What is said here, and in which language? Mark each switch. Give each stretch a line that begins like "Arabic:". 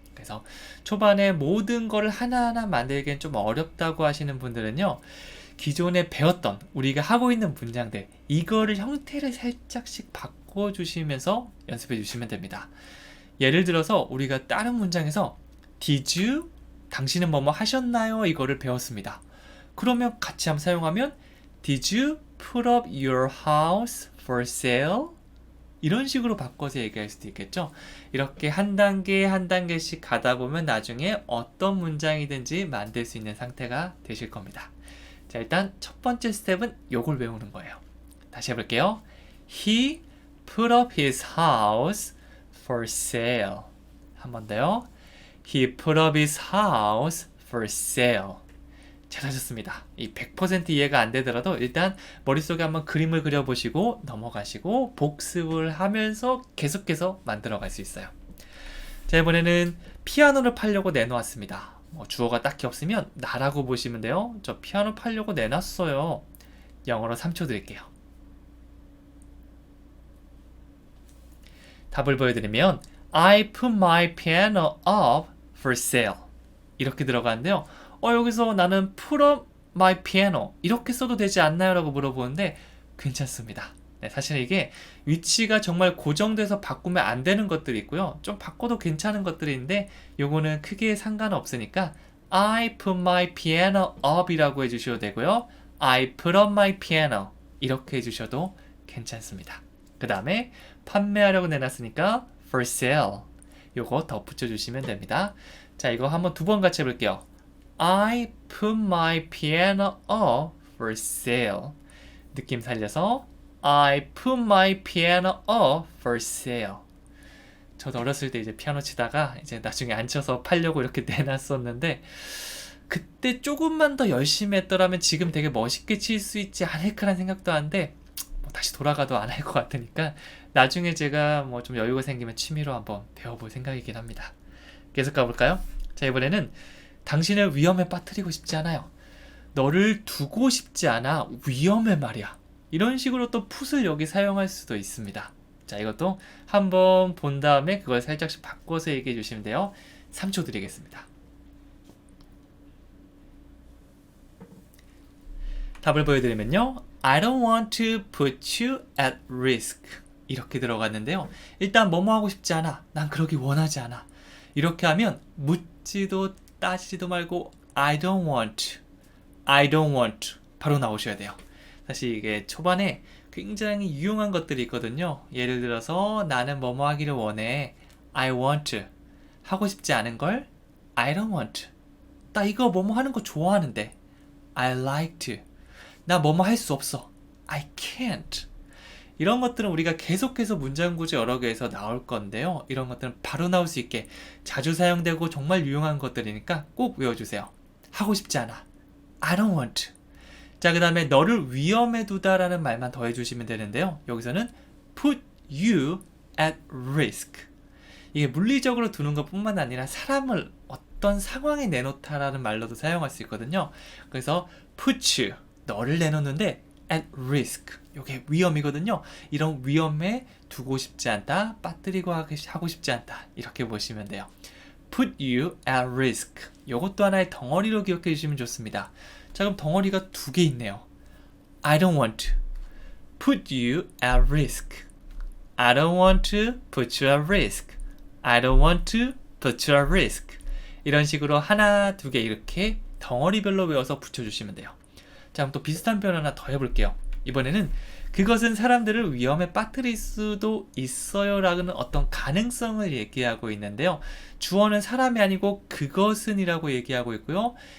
Korean: 그래서 초반에 모든 거를 하나하나 만들기엔 좀 어렵다고 하시는 분들은요. 기존에 배웠던 우리가 하고 있는 문장들 이거를 형태를 살짝씩 바꿔주시면서 연습해 주시면 됩니다. 예를 들어서 우리가 다른 문장에서
English: Did you?
Korean: 당신은 뭐뭐 하셨나요? 이거를 배웠습니다. 그러면 같이 한번 사용하면
English: Did you put up your house for sale?
Korean: 이런 식으로 바꿔서 얘기할 수도 있겠죠. 이렇게 한 단계 한 단계씩 가다 보면 나중에 어떤 문장이든지 만들 수 있는 상태가 되실 겁니다. 자, 일단 첫 번째 스텝은 요걸 외우는 거예요. 다시 해볼게요.
English: He put up his house for sale.
Korean: 한 번 더요.
English: He put up his house for sale.
Korean: 잘하셨습니다. 이 100% 이해가 안 되더라도 일단 머릿속에 한번 그림을 그려보시고 넘어가시고 복습을 하면서 계속해서 만들어갈 수 있어요. 자, 이번에는 피아노를 팔려고 내놓았습니다. 뭐 주어가 딱히 없으면 나라고 보시면 돼요. 저 피아노 팔려고 내놨어요. 영어로 3초 드릴게요. 답을 보여드리면
English: I put my piano up for sale.
Korean: 이렇게 들어가는데요. 여기서 나는
English: put up my piano
Korean: 이렇게 써도 되지 않나요? 라고 물어보는데 괜찮습니다. 네, 사실 이게 위치가 정말 고정돼서 바꾸면 안 되는 것들이 있고요. 좀 바꿔도 괜찮은 것들이 있는데 요거는 크게 상관없으니까
English: I put my piano up
Korean: 이라고 해주셔도 되고요.
English: I put up my piano
Korean: 이렇게 해주셔도 괜찮습니다. 그 다음에 판매하려고 내놨으니까 for sale 요거 덧붙여 주시면 됩니다. 자, 이거 한번 두 번 같이 해볼게요.
English: I put my piano up for sale. 느낌 살려서 I put my piano up for sale.
Korean: 저도 어렸을 때 이제 피아노 치다가 이제 나중에 안 쳐서 팔려고 이렇게 내놨었는데 그때 조금만 더 열심히 했더라면 지금 되게 멋있게 칠 수 있지 않을까라는 생각도 하는데 뭐 다시 돌아가도 안 할 것 같으니까 나중에 제가 뭐 좀 여유가 생기면 취미로 한번 배워볼 생각이긴 합니다. 계속 가볼까요? 자, 이번에는 당신을 위험에 빠뜨리고 싶지 않아요. 너를 두고 싶지 않아. 위험해 말이야. 이런 식으로 또 put을 여기 사용할 수도 있습니다. 자, 이것도 한번 본 다음에 그걸 살짝씩 바꿔서 얘기해 주시면 돼요. 3초 드리겠습니다. 답을 보여드리면요.
English: I don't want to put you at risk.
Korean: 이렇게 들어갔는데요. 일단 뭐뭐 하고 싶지 않아. 난 그러기 원하지 않아. 이렇게 하면 묻지도 따지지도 말고
English: I don't want to. I don't want to.
Korean: 바로 나오셔야 돼요. 사실 이게 초반에 굉장히 유용한 것들이 있거든요. 예를 들어서 나는 뭐뭐 하기를 원해.
English: I want to.
Korean: 하고 싶지 않은 걸
English: I don't want to.
Korean: 나 이거 뭐뭐 하는 거 좋아하는데
English: I like to.
Korean: 나 뭐뭐 할 수 없어.
English: I can't.
Korean: 이런 것들은 우리가 계속해서 문장구조 여러 개에서 나올 건데요. 이런 것들은 바로 나올 수 있게 자주 사용되고 정말 유용한 것들이니까 꼭 외워주세요. 하고 싶지 않아.
English: I don't want to.
Korean: 자, 그 다음에 너를 위험에 두다라는 말만 더해주시면 되는데요. 여기서는
English: put you at risk.
Korean: 이게 물리적으로 두는 것뿐만 아니라 사람을 어떤 상황에 내놓다라는 말로도 사용할 수 있거든요. 그래서
English: put you,
Korean: 너를 내놓는데
English: at risk.
Korean: 이게 위험이거든요. 이런 위험에 두고 싶지 않다, 빠뜨리고 하고 싶지 않다. 이렇게 보시면 돼요.
English: put you at risk.
Korean: 이것도 하나의 덩어리로 기억해 주시면 좋습니다. 자, 그럼 덩어리가 두 개 있네요.
English: I don't want to put you at risk. I don't want to put you at risk. I don't want to put you at risk.
Korean: 이런 식으로 하나, 두 개 이렇게 덩어리별로 외워서 붙여주시면 돼요. 자, 그럼 또 비슷한 표현 하나 더 해볼게요. 이번에는 그것은 사람들을 위험에 빠뜨릴 수도 있어요 라는 어떤 가능성을 얘기하고 있는데요. 주어는 사람이 아니고 그것은 이라고 얘기하고 있고요.